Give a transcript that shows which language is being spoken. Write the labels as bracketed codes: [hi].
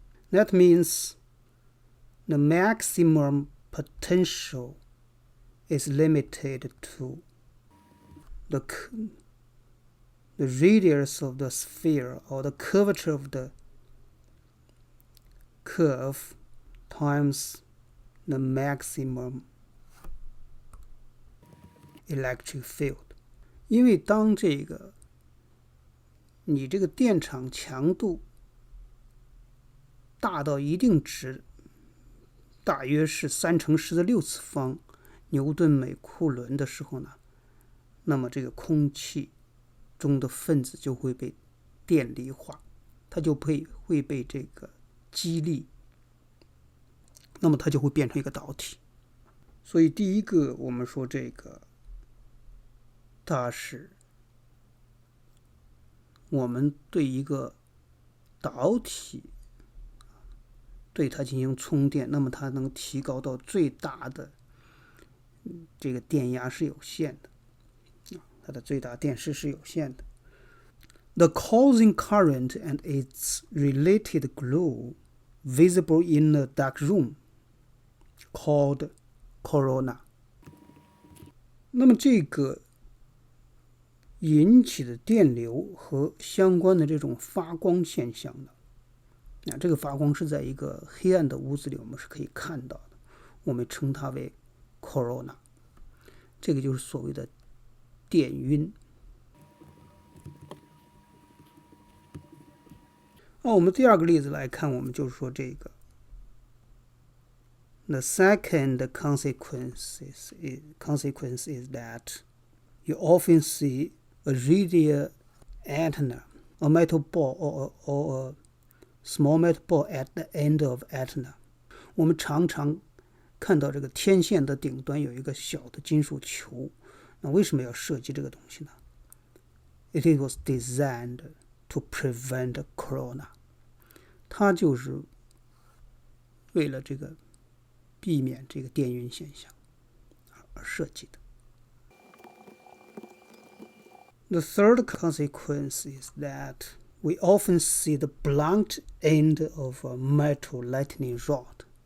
[en] That means the maximum potential is limited to the radius of the sphere, or the curvature of the curve, times the maximum electric field. [zh] 因为当你这个电场强度大到一定值，大约是3乘10的6次方牛顿每库仑的时候呢，那么这个空气中的分子就会被电离化，它就会被这个激励，那么它就会变成一个导体。所以第一个我们说这个它是我们对一个导体对它进行充电，那么它能提高到最大的这个电压是有限的，它的最大电势是有限的。 [en] The causing current and its related glow visible in a dark room called corona. [zh] 那么这个引起的电流和相关的这种发光现象呢，这个发光是在一个黑暗的屋子里我们是可以看到的，我们称它为 corona。这个就是所谓的电晕。我们第二个例子来看，我们就是说这个 [en] The second consequence is that you often see a radio antenna, a metal ball or a small metal ball at the end of antenna. [zh] 我们常常看到这个天线的顶端有一个小的金属球，那为什么要设计这个东西呢？ [en] It was designed to prevent corona. [zh] 它就是为了这个避免这个电晕现象而设计的。 [en] The third consequence is that we often see the blunt end of a metal lightning rod.